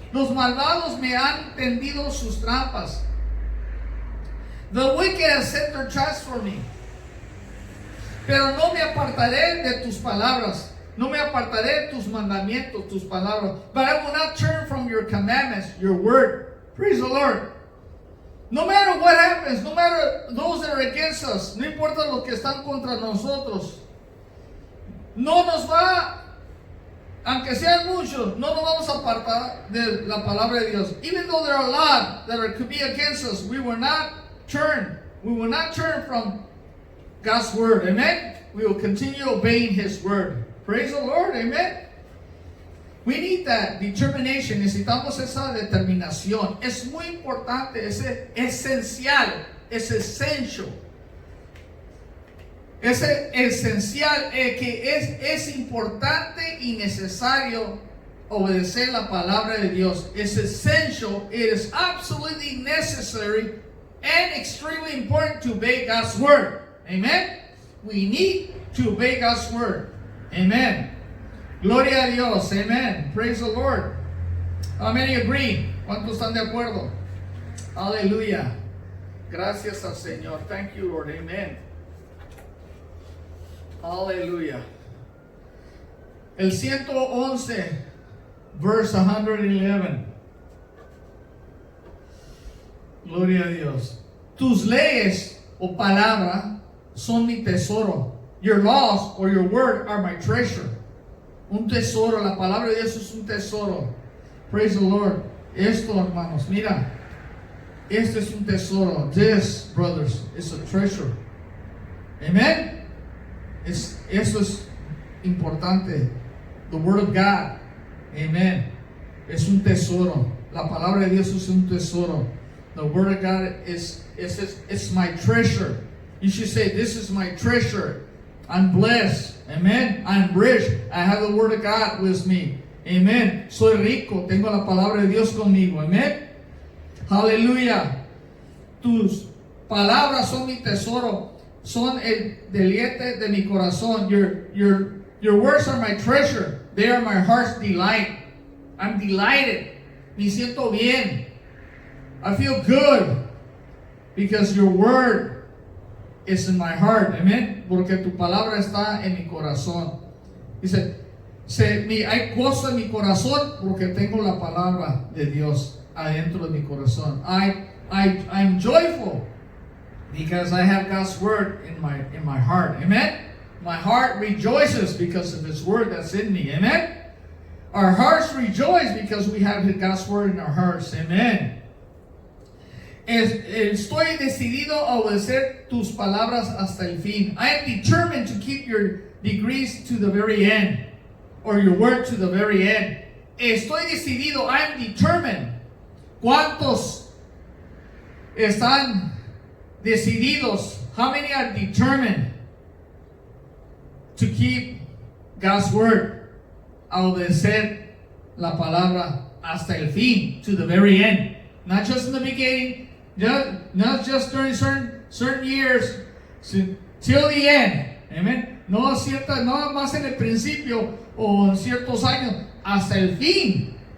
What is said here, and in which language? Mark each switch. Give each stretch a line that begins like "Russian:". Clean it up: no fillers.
Spanish: Los malvados me han tendido sus trampas.
English: The wicked have set their traps for me.
Spanish: Pero no me apartaré de tus palabras. No me apartaré de tus mandamientos, tus palabras.
English: But I will not turn from your commandments, your word. Praise the Lord. No matter what happens, no matter those that are against us,
Spanish: no importa lo que están contra nosotros, no nos va, aunque sean muchos, no nos vamos a apartar de la palabra de Dios.
English: Even though there are a lot that could be against us, we will not turn from God's word. Amen? We will continue obeying His word. Praise the Lord. Amen? We need that determination.
Spanish: Necesitamos esa determinación. Es muy importante, es esencial, es essential. Es esencial, que es importante y necesario obedecer la palabra de Dios.
English: It's essential, it is absolutely necessary and extremely important to obey God's word. Amen? We need to obey God's word. Amen.
Spanish: Gloria a Dios.
English: Amen. Praise the Lord. How many agree?
Spanish: ¿Cuántos están de acuerdo? Aleluya. Gracias al Señor.
English: Thank you, Lord.
Spanish: Amen. Aleluya. El 111, verse 111. Gloria a Dios. Tus leyes o palabra son mi tesoro.
English: Your laws or your word are my treasure.
Spanish: Un tesoro, la palabra de Dios es un tesoro.
English: Praise the Lord.
Spanish: Esto, hermanos, mira. Este es un tesoro.
English: This, brothers, is a treasure. Amen.
Spanish: Eso es importante.
English: The word of God. Amen.
Spanish: Es un tesoro. La palabra de Dios es un tesoro.
English: The word of God it's my treasure. You should say, this is my treasure. I'm blessed. Amen. I'm rich. I have the word of God with me.
Spanish: Amen. Soy rico. Tengo la palabra de Dios conmigo. Amen. Aleluya. Tus palabras son mi tesoro. Son el deleite de mi corazón.
English: Your words are my treasure. They are my heart's delight. I'm delighted.
Spanish: Me siento bien.
English: I feel good because your word is in my heart. Amen.
Spanish: Porque tu palabra está en mi corazón. Dice, hay gozo en mi corazón porque tengo la palabra de Dios adentro de mi corazón.
English: I'm joyful because I have God's word in my heart. Amen. My heart rejoices because of His word that's in me. Amen. Our hearts rejoice because we have God's word in our hearts. Amen.
Spanish: Estoy decidido a obedecer tus palabras hasta el fin.
English: I am determined to keep your degrees to the very end, or your word to the very end.
Spanish: Estoy decidido.
English: I am determined.
Spanish: ¿Cuántos están decididos?
English: How many are determined to keep God's word?
Spanish: A obedecer la palabra hasta el fin,
English: to the very end. Not just in the beginning, not just during certain years, till the end. Amen.
Spanish: No más en el principio o en ciertos años, hasta el fin.